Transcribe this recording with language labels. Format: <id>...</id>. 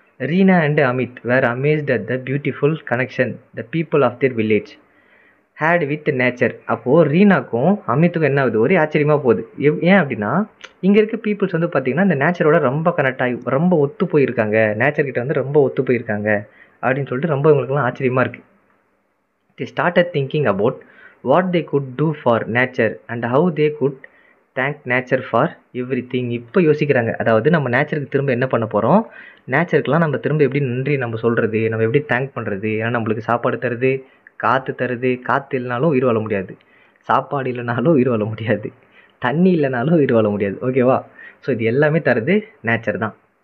<en>Reena and Amit were amazed at the beautiful connection the people of their village had with nature.</en> <ta>அப்போது ரீனாக்கும் அமித்துக்கும் என்ன ஆகுது, ஒரே ஆச்சரியமாக போகுது. ஏன் அப்படின்னா இங்கே இருக்க பீப்புள்ஸ் வந்து பார்த்திங்கன்னா இந்த நேச்சரோட ரொம்ப கனெக்ட் ஆகி ரொம்ப ஒத்து போயிருக்காங்க, நேச்சர்கிட்ட வந்து ரொம்ப ஒத்து போயிருக்காங்க அப்படின்னு சொல்லிட்டு ரொம்ப இவங்களுக்குலாம் ஆச்சரியமாக இருக்குது.</ta> <en>They started thinking about what they could do for nature and how they could thank nature for everything.</en> <ta>இப்போ யோசிக்கிறாங்க, அதாவது நம்ம நேச்சருக்கு திரும்ப என்ன பண்ண போகிறோம், நேச்சருக்கெலாம் நம்ம திரும்ப எப்படி நன்றி நம்ம சொல்கிறது, நம்ம எப்படி தேங்க் பண்ணுறது. ஏன்னா நம்மளுக்கு சாப்பாடு தருது, காற்று தருது, காற்று இல்லைனாலும் உயிர் வாழ முடியாது, சாப்பாடு இல்லைனாலும் உயிர் வாழ முடியாது, தண்ணி இல்லைனாலும் உயிர் வாழ முடியாது. ஓகேவா? ஸோ இது எல்லாமே தருது நேச்சர் தான்.</ta>